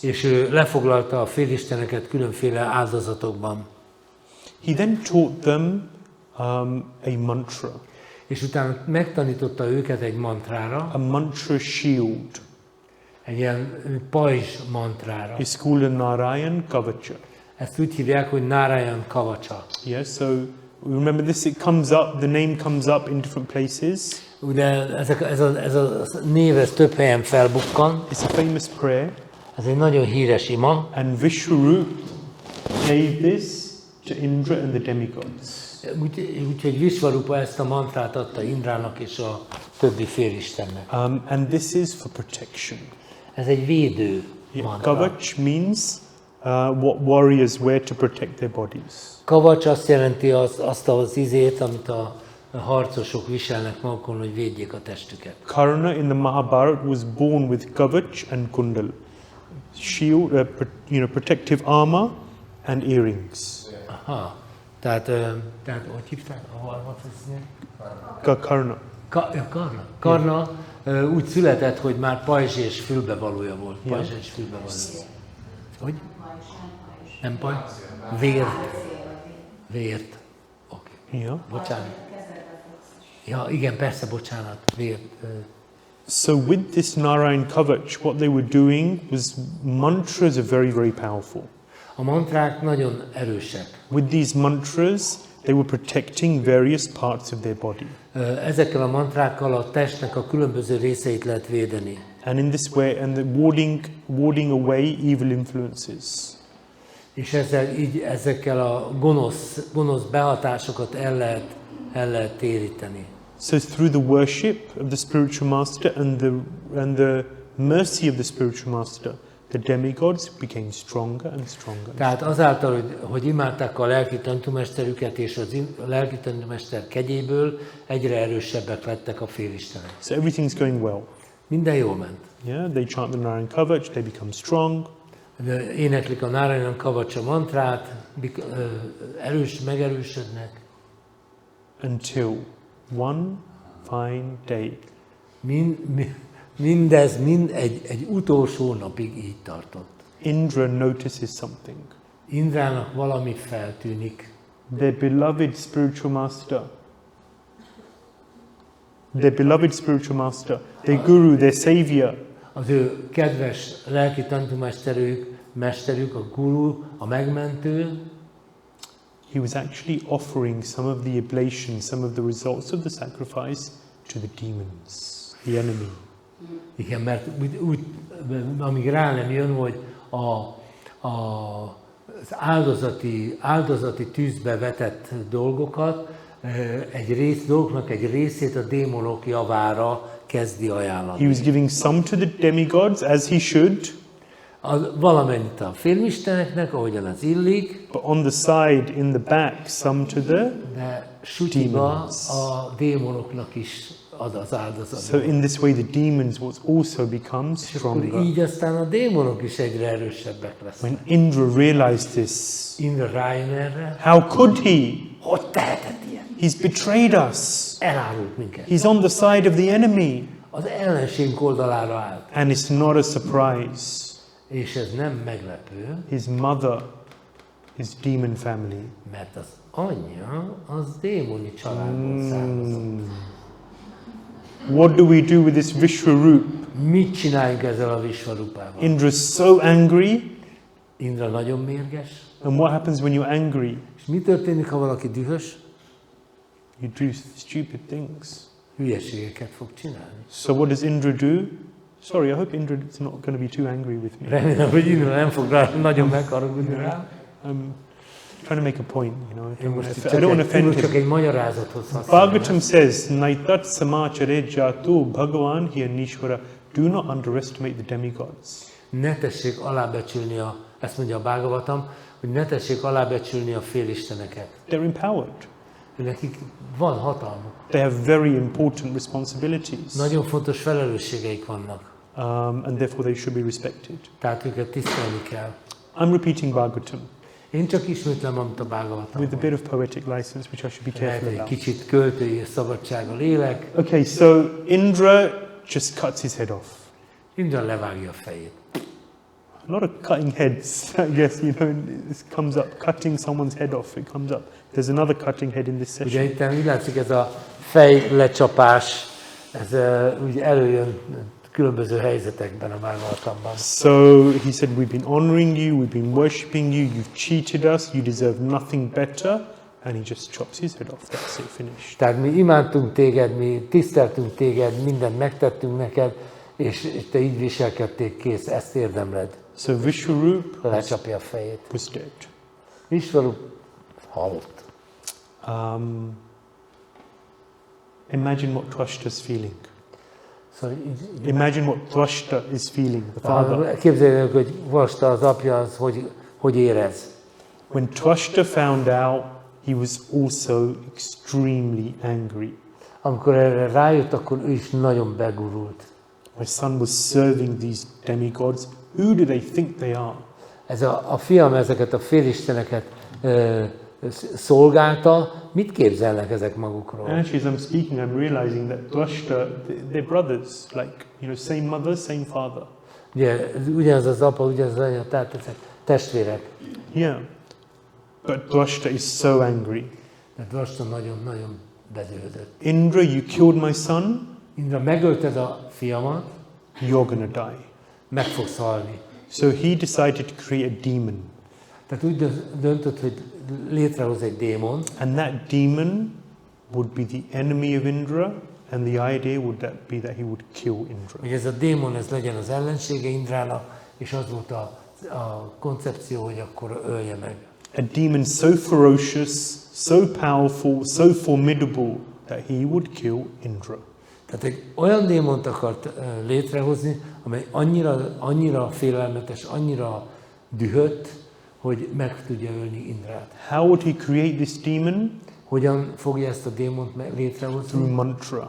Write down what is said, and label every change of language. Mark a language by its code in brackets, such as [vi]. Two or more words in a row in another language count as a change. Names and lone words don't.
[hu] És ő lefoglalta a félisteneket különféle áldozatokban. [en] He then taught them a mantra, [hu] És utána megtanította őket egy mantrára, [en] a mantra shield. [hu] egy ilyen pajzs mantrára. [en] It's called a Narayan Kavacha. [hu] Ezt úgy hívják, hogy Narayan Kavacsa. [en] Yeah, so remember this, it comes up, the name comes up in different places. [hu] Ugye ez a név ez több helyen felbukkan. [en] It's a famous prayer. [hu] Ez egy nagyon híres ima. [en] And Vishvarup gave this to Indra and the demigods. [hu] Úgyhogy Vishvarupa ezt a mantrát adta Indrának és a többi félistennek. [en] And this is for protection. [hu] Ez egy védő mantra. [en] Kavach means what warriors wear to protect their bodies. [hu] Kavacs azt jelenti azt az izét, amit a harcosok viselnek magukon, hogy védjék a testüket. [en] Karna in the Mahabharata was born with kavach and kundal, shield, protective armor and earrings. [hu] Aha. Tehát hogy hívták? Karna. Karna úgy született, hogy már pajzs és fülbevalója volt. Pajzs és fülbevalója. Hogy? Nem pajzs? Vért. Oké. [en] Yeah. [hu] Bocsánat. Ja, igen, persze, bocsánat. Vért. [en] So with this Narayan Kavach, what they were doing was mantras are very, very powerful. [hu] A mantrák nagyon erősek. [en] With these mantras, they were protecting various parts of their body. [hu] Ezekkel a mantrákkal a testnek a különböző részeit lehet védeni. [en] And in this way, and warding away evil influences. [hu] És ezekkel a gonosz behatásokat el lehet téríteni. [en] So through the worship of the spiritual master and the mercy of the spiritual master, the demigods became stronger and stronger. [hu] Tehát azáltal, hogy imádták a lelki tanítómesterüket, és a lelki tanítómester kegyéből egyre erősebbek lettek a félistenek. [en] So everything's going well. [hu] Minden jól ment. [en] Yeah, they chant the Narayan Kavach, they become strong. [hu] Éneklik a Narayan Kavacsa mantrát, megerősödnek. [en] Until one fine day, [hu] Mindez egy utolsó napig így tartott. [en] Indra notices something. [hu] Indrának valami feltűnik. [en] Their beloved spiritual master, their guru, their savior, [hu] Az ő kedves lelki tanítómesterük, a guru, a megmentő, [en] he was actually offering some of the oblation, some of the results of the sacrifice to the demons, the enemy. [hu] igen, mert úgy, amíg rá nem jön, hogy az áldozati tűzbe vetett dolgoknak egy részét a démonok javára kezdi ajánlani. [en] He was giving some to the demigods, as he should, [hu] Valamennyit a félmisteneknek, ahogyan az illik, [en] but on the side, in the back, some to the [hu] de sutyiba [en] demons. [hu] a démonoknak is ad az áldozat. [en] So in this way, the demons will also become [hu] És akkor [en] stronger. [hu] így aztán a démonok is egyre erősebbek lesznek. [en] When Indra realized this, [hu] Indra rájön erre, [en] how could he? [hu] hogy tehetett ilyen? [en] He's betrayed us. [hu] Elárult minket. [en] He's on the side of the enemy. [hu] Az ellenségünk oldalára állt. [en] And it's not a surprise. [hu] És ez nem meglepő, [en] His mother is demon family. [hu] mert az anyja az démoni családból származott. [en] What do we do with this Vṛtrāsura? [hu] Mit csináljunk ezzel a Vṛtrārupával? [en] Indra's so angry. [hu] Indra nagyon mérges. [en] And what happens when you're angry? [hu] És mi történik, ha valaki dühös? [en] You do stupid things. [hu] Hülyeségeket fog csinálni. [en] So what does Indra do? Sorry, I hope Indra's not going to be too angry with me. [hu] Remélem, hogy Indra nem fog rá nagyon megharagudni rá. [en] I'm trying to make a point, you know. [hu] Én most [en] I don't want to offend [hu] csak [en] him. [hu] egy magyarázathoz használom. [sa] Bhagavatam says, Naitat samachare jato bhagavan hiyanishvara. [en] Do not underestimate the demigods. [hu] Ne tessék alábecsülni ezt mondja a Bhagavatam, hogy ne tessék alábecsülni a félisteneket. [en] They're empowered. [hu] Nekik van hatalmuk. [en] They have very important responsibilities. [hu] Nagyon fontos felelősségeik vannak. [en] And therefore they should be respected. [hu] Tehát őket tisztelni kell. [en] I'm repeating Bhagavatam [hu] Én csak ismétlem, amit a Bhagavatam [en] with a bit of poetic license, which I should be careful [hu] egy [en] about. [hu] kicsit költői szabadság a lélek. [en] Okay, so Indra just cuts his head off. [hu] Indra levágja a fejét. [en] A lot of cutting heads, I guess, you know, this comes up. Cutting someone's head off, it comes up. There's another cutting head in this [hu] Ugye [en] session. [hu] itt úgy látszik ez a fejlecsapás, ez úgy előjön különböző helyzetekben a Bhagavatamban. [en] So he said, we've been honoring you, we've been worshipping you, you've cheated us, you deserve nothing better. And he just chops his head off. That's it, finished. [hu] Tehát mi imádtunk téged, mi tiszteltünk téged, mindent megtettünk neked, és te így viselkedték, kész, ezt érdemled. [en] So Vṛtrāsura [hu] Lecsapja a fejét. [en] was dead. [hu] Vṛtrāsura halott. [en] Imagine what Tvashta's feeling. [hu] Szóval [en] Imagine what Tvashta is feeling, the father. [hu] képzeljük, hogy Vasta az apja, az hogy érez. [en] When Tvashta found out, he was also extremely angry. [hu] Amikor erre rájött, akkor ő is nagyon begurult. [en] My son was serving these demigods. Who do they think they are? [hu] Ez a fiam ezeket a félisteneket szolgálta, mit képzelnek ezek magukról? [en] And actually, as I'm speaking, I'm realizing that Tvashta, they're brothers, like, you know, same mother, same father. [hu] Ugye, ugyanaz az apa, ugyanaz az anya, tehát ezek testvérek. [en] Yeah. But Tvashta is so angry. [hu] De Vasta nagyon-nagyon bedőlődött. [en] Indra, you killed my son, [hu] Indra, megölted a fiamat, [en] you're gonna die. [hu] meg fogsz halni. [en] So he decided to create a demon. [hu] Tehát úgy döntött, hogy létrehoz egy démon, [en] And that demon would be the enemy of Indra, and the idea would be that he would kill Indra. [hu] hogy ez a démon ez legyen az ellensége Indrának, és az volt a koncepció, hogy akkor ölje meg. [en] A demon so ferocious, so powerful, so formidable that he would kill Indra. [hu] Tehát egy olyan démont akart létrehozni, amely annyira félelmetes, annyira dühött, hogy meg tudja ölni Indrát. [en] How would he create this demon? [hu] Hogyan fogja ezt a démont létrehozni? [en] Through mantra.